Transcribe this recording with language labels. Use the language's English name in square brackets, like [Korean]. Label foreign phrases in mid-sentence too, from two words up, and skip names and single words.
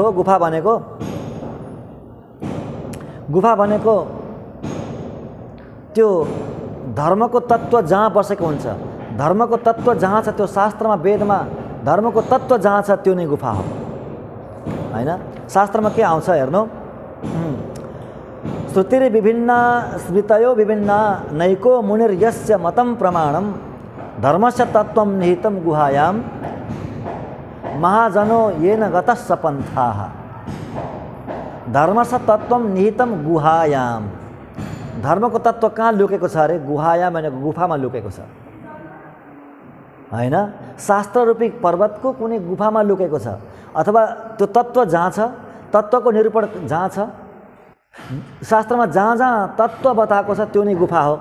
[Nepali] गुफा भनेको त्यो धर्मको तत्त्व जहाँ बसेको हुन्छ, धर्मको तत्त्व जहाँ छ, त्यो शास्त्रमा वेदमा धर्मको तत्त्व जहाँ छ त्यो नै गुफा हो। होइन? शास्त्रमा के आउँछ हेर्नु, [Sanskrit] श्रुतिरे विभिन्ना स्मृतयो विभिन्ना नैको मुनिर्यस्य मतं प्रमाणम धर्मस्य तत्त्वं निहितं गुहायां महाजनो येन गतः सपन्थाः। धर्मस्य तत्त्वं निहितं गुहायां। [Nepali] धर्मको तत्त्व कहाँ लुकेको छ अरे? गुहायां भनेको गुफामा लुकेको छ। होइन? शास्त्र रूपी पर्वतको कुनै गुफामा लुकेको छ, अथवा त्यो तत्त्व जहाँ छ, तत्त्वको निरूपण जहाँ छ, शास्त्रमा जहाँ जहाँ तत्त्व बताएको छ त्यो नै गुफा हो।